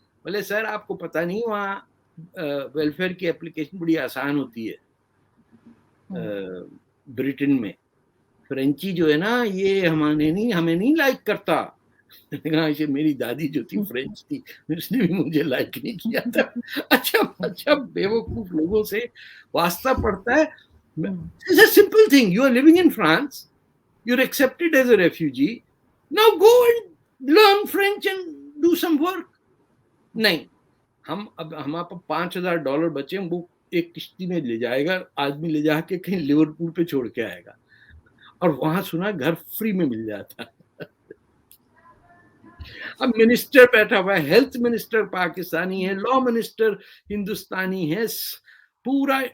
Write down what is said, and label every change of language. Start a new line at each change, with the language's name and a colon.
Urdu: بولے سر آپ کو پتہ نہیں وہاں ویلفیئر کی اپلیکیشن بڑی آسان ہوتی ہے برٹن میں. فرینچی جو ہے نا یہ ہمیں نہیں لائک کرتا. میری دادی جو تھی فرینچ تھی, اس نے بھی مجھے لائک نہیں کیا تھا. اچھا بیوقوف لوگوں سے واسطہ پڑتا ہے.
English: It's a simple thing. You are living in France. You're accepted as a refugee. Now go and learn French and do some work.
Urdu: نہیں, ہمارے پاس $5,000 بچے, وہ ایک کشتی میں لے جائے گا آدمی, لے جا کے کہیں لیورپول پہ چھوڑ کے آئے گا, اور وہاں سنا گھر فری میں مل جاتا. اب منسٹر بیٹھا ہوا ہے, ہیلتھ منسٹر پاکستانی ہے, لا منسٹر ہندوستانی ہے, پورا.